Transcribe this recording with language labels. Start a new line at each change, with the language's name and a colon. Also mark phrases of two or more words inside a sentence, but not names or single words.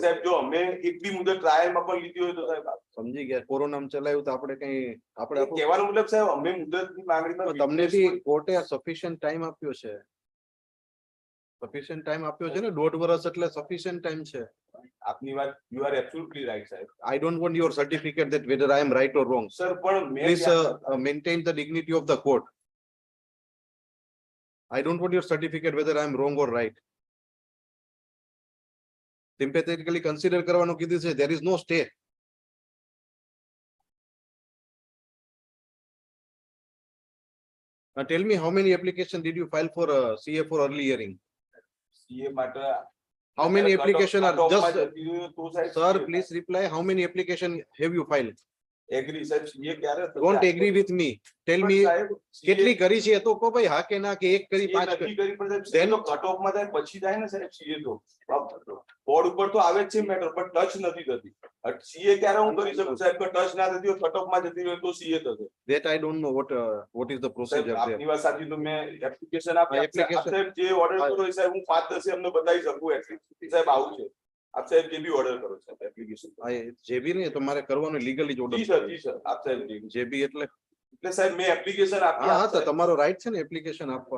Gujarati: સાહેબ જો અમે એક બી મુદત ટ્રાયલમાં પણ લીધી હોય તો સાહેબ સમજી ગયા. કોરોનામાં ચલાવ્યું તો આપણે કઈ આપણે કહેવાનો મતલબ સાહેબ અમે મુદતની માંગણીમાં તમને બી કોર્ટે
English: sufficient time
Gujarati: આપ્યો છે.
English: sufficient time
Gujarati: આપ્યો છે ને 1.5 વર્ષ એટલે
English: sufficient time
Gujarati: છે. આપની વાત
English: you are absolutely right સાહેબ. I don't want your certificate that whether I am right or wrong.
Gujarati: સર પણ
English: Please maintain the dignity of the court. I don't want your certificate whether I am wrong or right. Sympathetically consider
Gujarati: કરવાનું કીધું છે.
English: There is no stay. Now tell me how many applications did you file for CA for early hearing?
Gujarati: સીએ માટે
English: How many applications are just
Gujarati: તો સાહેબ
English: sir please reply how many applications have you filed?
Gujarati: એગ્રી સાહેબ સીએ ક્યારે
English: Don't agree with me. Tell me
Gujarati: કેટલી કરી છે તો કો ભાઈ હા કે ના કે એક કરી પાંચ નક્કી કરી પણ સાહેબ સીએ તો
English: cut off
Gujarati: માં થાય પછી જાય ને સાહેબ. સીએ તો બોર્ડ ઉપર તો આવે જ છે મેટર પણ ટચ નથી થતી. સીએ ક્યારે હું કરી શકું સાહેબ કે ટચ ના થતી હોય
English: cut off
Gujarati: માં જતી હોય તો સીએ થશે.
English: That I don't know what is the procedure there.
Gujarati: આપની વાત સાચી. તો મેં એપ્લિકેશન આપી. સાહેબ જે ઓર્ડર કરો એ સાહેબ હું 5-10 એમને બતાવી શકું એટલી સાહેબ આવું છે. આપ સાહેબ જે બી ઓર્ડર કરો સાહેબ એપ્લિકેશન. જે બી નહીં તમારે કરવાનું લીગલી જ ઓર્ડર. જી સર આપ સાહેબ જે બી એટલે સાહેબ મેં એપ્લિકેશન આપી. હા તો તમારો રાઈટ છે ને એપ્લિકેશન આપવાનો.